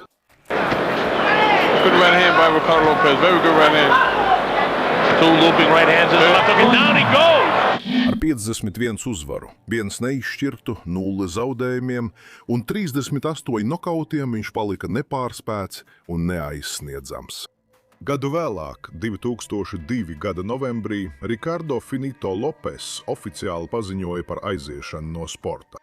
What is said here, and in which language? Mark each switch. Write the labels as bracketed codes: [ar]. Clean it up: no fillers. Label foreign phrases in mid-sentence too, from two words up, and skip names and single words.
[en] Good right hand by Ricardo Lopez. Very good right hand. 2 looping right hands in the left hook, and down he goes! [lv] Ar 51 uzvaru, 1 neizšķirtu, 0 zaudējumiem un 38 nokautiem viņš palika nepārspēts un neaizsniedzams. Gadu vēlāk, 2002. gada novembrī, Ricardo Finito Lopes oficiāli paziņoja par aiziešanu no sporta.